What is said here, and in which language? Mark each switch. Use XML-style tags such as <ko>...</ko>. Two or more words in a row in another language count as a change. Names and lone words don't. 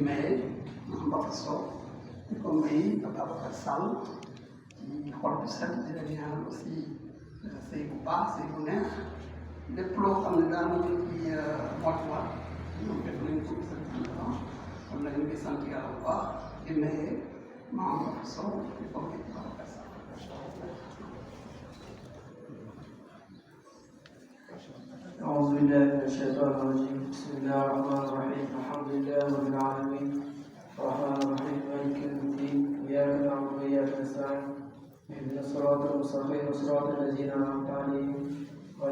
<wo>maye Mbacké Sow di ko may Babacar Sall ci xol bu set di la ñaanal aussi sëy bu baax sëy bu neex lépp loo xam ne daal ma ñu ci motuwaat ñoom def nañ ko sant kon nag ñu ngi sant yàlla bu baax di maye Mbacké Sow di ko may Babacar Sall.</wo> <ar>أعوذ بالله من الشيطان الرجيم بسم الله الرحمن الرحيم الحمد لله رب العالمين الرحمن الرحيم مالك يوم الدين إياك نعبد وإياك نستعين اهدنا الصراط المستقيم صراط الذين أنعمت عليهم غير</ar>